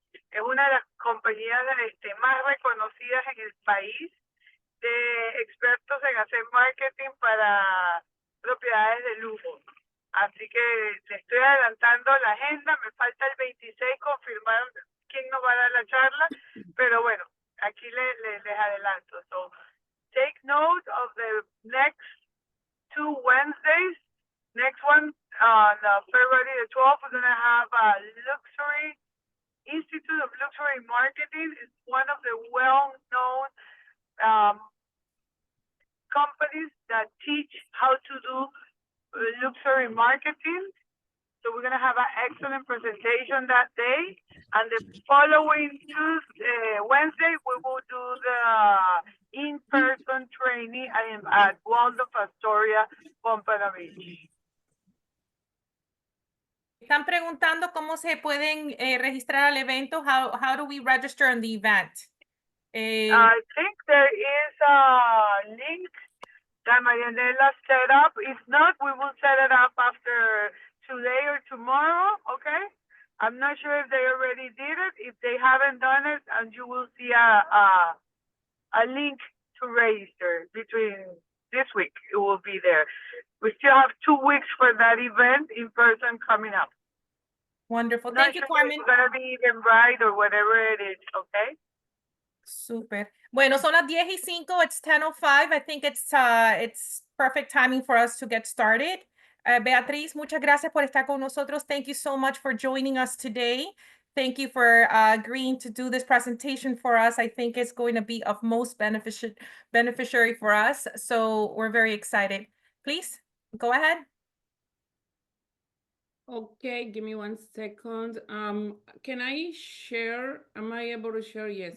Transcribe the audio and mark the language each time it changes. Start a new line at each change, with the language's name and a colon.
Spanish: Es una de las compañías más reconocidas en el país, de expertos en hacer marketing para propiedades de lujo. Así que le estoy adelantando la agenda. Me falta el 26 confirmar quién nos va a dar la charla, pero bueno, aquí les adelanto.
English: So, take note of the next 2 Wednesdays. Next one, on February the 12th, we're going to have a luxury Institute of Luxury Marketing. It's one of the well-known companies that teach how to do luxury marketing. So we're gonna have an excellent presentation that day. And the following Wednesday, we will do the in-person training at Waldorf Astoria, Pompano Beach.
Spanish: Están preguntando cómo se pueden registrar al evento.
English: How do we register on the event? I think there is a link that Marianela set up. If not, we will set it up after today or tomorrow, okay? I'm not sure if they already did it. If they haven't done it, and you will see a link to register between this week. It will be there. We still have 2 weeks for that event in person coming up. Wonderful. Not Thank you, sure if Carmen. it's gonna be even right or whatever it is, okay?
Spanish: Super. Bueno, son las 10:05.
English: It's 10:05. I think it's perfect timing for us to get started.
Spanish: Beatriz, muchas gracias por estar con nosotros.
English: Thank you so much for joining us today. Thank you for agreeing to do this presentation for us. I think it's going to be of most beneficiary for us. So we're very excited. Please go ahead. Okay, give me 1 second. Can I share? Am I able to share? Yes.